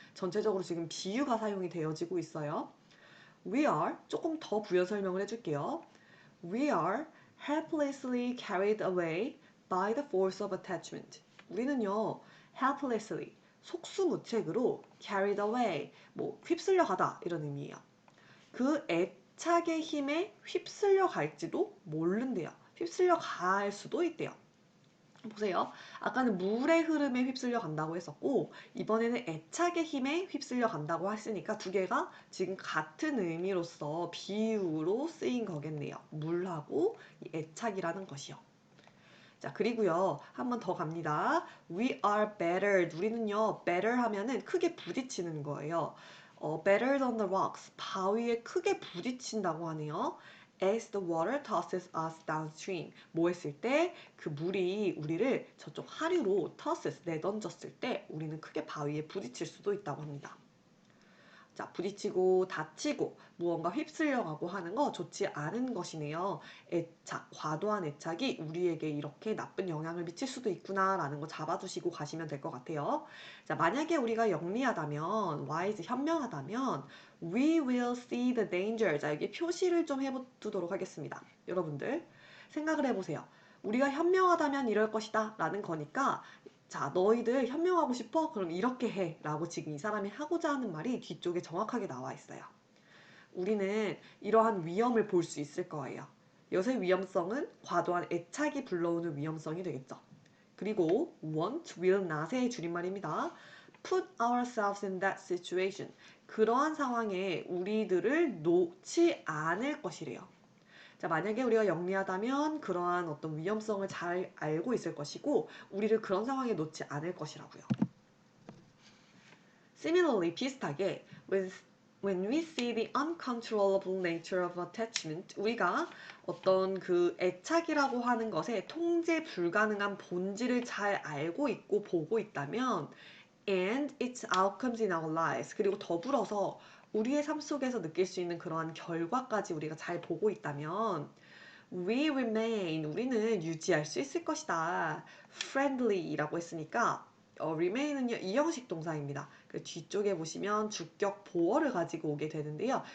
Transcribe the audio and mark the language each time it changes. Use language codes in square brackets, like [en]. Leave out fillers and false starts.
[ko] 전체적으로 지금 비유가 사용이 되어지고 있어요. [en] We are, [ko] 조금 더 부연 설명을 해줄게요. [en] We are helplessly carried away by the force of attachment. [ko] 우리는요, helplessly, 속수무책으로 [en] carried away, [ko] 뭐 휩쓸려 가다 이런 의미예요. 그 애착의 힘에 휩쓸려 갈지도 모른대요. 휩쓸려 갈 수도 있대요. 보세요. 아까는 물의 흐름에 휩쓸려 간다고 했었고 이번에는 애착의 힘에 휩쓸려 간다고 했으니까 두 개가 지금 같은 의미로서 비유로 쓰인 거겠네요. 물하고 애착이라는 것이요. 자, 그리고요. 한 번 더 갑니다. [en] We are battered. [ko] 우리는요. better 하면은 크게 부딪히는 거예요. [en] better on the rocks. [ko] 바위에 크게 부딪힌다고 하네요. [en] As the water tosses us downstream. [ko] 뭐 했을 때? 그 물이 우리를 저쪽 하류로 [en] tosses, [ko] 내던졌을 때 우리는 크게 바위에 부딪힐 수도 있다고 합니다. 자, 부딪히고 다치고 무언가 휩쓸려가고 하는 거 좋지 않은 것이네요. 애착, 과도한 애착이 우리에게 이렇게 나쁜 영향을 미칠 수도 있구나라는 거 잡아두시고 가시면 될 것 같아요. 자, 만약에 우리가 영리하다면, wise, 현명하다면 [en] we will see the danger. [ko] 자, 여기 표시를 좀 해두도록 하겠습니다. 여러분들 생각을 해보세요. 우리가 현명하다면 이럴 것이다 라는 거니까 자, 너희들 현명하고 싶어? 그럼 이렇게 해 라고 지금 이 사람이 하고자 하는 말이 뒤쪽에 정확하게 나와 있어요. 우리는 이러한 위험을 볼 수 있을 거예요. 이것의 위험성은 과도한 애착이 불러오는 위험성이 되겠죠. 그리고 want, will not의 줄임말입니다. [en] Put ourselves in that situation. [ko] 그러한 상황에 우리들을 놓지 않을 것이래요. 자, 만약에 우리가 영리하다면 그러한 어떤 위험성을 잘 알고 있을 것이고 우리를 그런 상황에 놓지 않을 것이라고요. Similarly, 비슷하게 [en] when we see the uncontrollable nature of attachment, [ko] 우리가 어떤 그 애착이라고 하는 것의 통제 불가능한 본질을 잘 알고 있고 보고 있다면 [en] and its outcomes in our lives. [ko] 그리고 더불어서 우리의 삶 속에서 느낄 수 있는 그러한 결과까지 우리가 잘 보고 있다면 [en] we remain, [ko] 우리는 유지할 수 있을 것이다. friendly라고 했으니까 remain은요, 이형식 동사입니다. 그 뒤쪽에 보시면 주격 보어를 가지고 오게 되는데요.